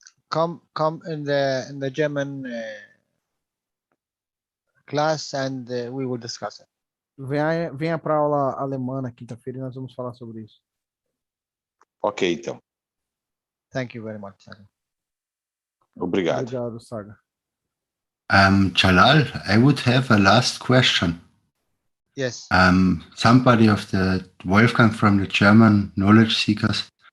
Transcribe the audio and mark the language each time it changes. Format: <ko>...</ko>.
<en>Come in the German class and we will discuss it.</en> <pt>Venha para a aula alemã na quinta-feira e nós vamos falar sobre isso. Ok, então.</pt> <en>Thank you very much, Saga.</en> <pt>Obrigado. Obrigado, Saga.</pt> <en>Jalal, I would have a last question. Yes. Somebody of the Wolfgang from the German knowledge seekers.</en>